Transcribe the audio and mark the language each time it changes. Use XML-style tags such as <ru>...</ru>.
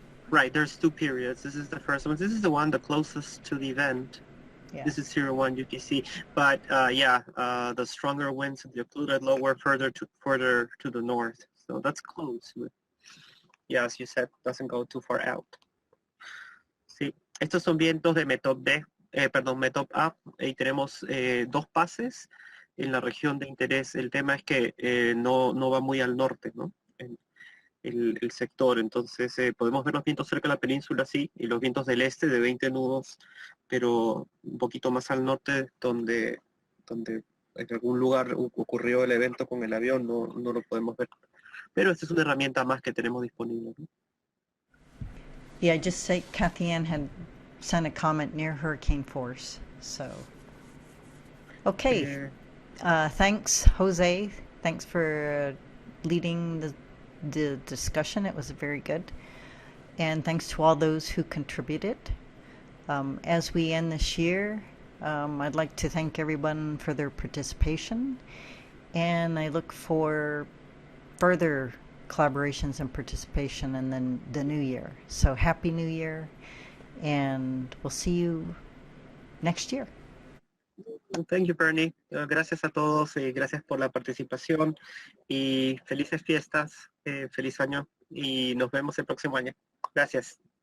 <en>Right, there's two periods. This is the first one. This is the one the closest to the event. Yeah. This is 01 UTC. But the stronger winds of the occluded lower further to the north. So that's close. Yeah, as you said, doesn't go too far out.</en> <es>Sí, estos son vientos de Metop D, Metop A, y tenemos dos pases en la región de interés. El tema es que no va muy al norte, ¿no? El sector, entonces podemos ver los vientos cerca de la península, sí, y los vientos del este de 20 nudos, pero un poquito más al norte, donde en algún lugar ocurrió el evento con el avión, no lo podemos ver. Pero esta es una herramienta más que tenemos disponible, ¿no?</es> <en>Yeah, just say Kathy Ann had sent a comment near hurricane force. So, okay. Thanks, Jose. Thanks for leading the discussion. It was very good. And thanks to all those who contributed. As we end this year, I'd like to thank everyone for their participation. And I look for further collaborations and participation in the new year. So happy new year, and we'll see you next year. Thank you, Bernie.</en> <es>Gracias a todos, gracias por la participación y felices fiestas, feliz año y nos vemos el próximo año. Gracias.</es>